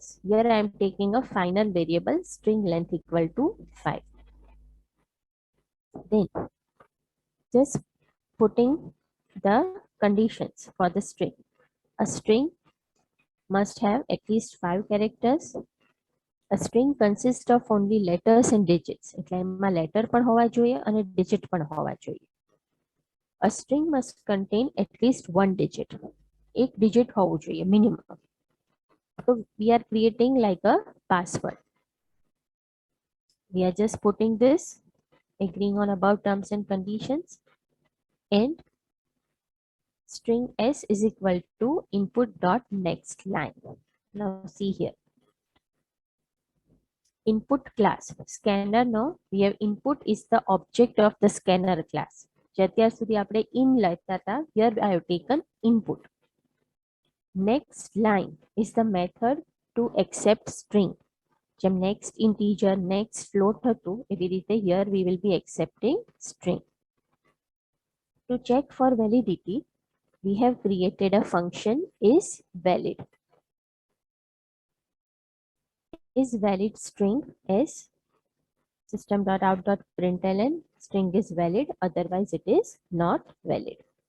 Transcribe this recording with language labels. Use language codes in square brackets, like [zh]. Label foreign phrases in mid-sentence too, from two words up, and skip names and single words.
[en] Here I am taking a final variable string length equal to 5. Then just putting the conditions for the string. A string must have at least 5 characters. A string consists of only letters and digits. [gu] એટલે એમાં letter પણ હોવા જોઈએ અને digit પણ હોવા જોઈએ. [en] A string must contain at least one digit. [gu] એક digit હોવું જોઈએ minimum. [en] So we are creating like a password. We are just putting this, agreeing on above terms and conditions, and string s is equal to input dot next line. Now see here. Input class scanner no, we have input is the object of the scanner class. [gu] અત્યાર સુધી આપણે in લેતા હતા, [en] here I have taken input. Next line is the method to accept string. જેમ next integer, next float હતું, [gu] એવી રીતે [en] here we will be accepting string. To check for validity, we have created a function is valid. Is valid string is system.out.println string is valid, otherwise it is not valid.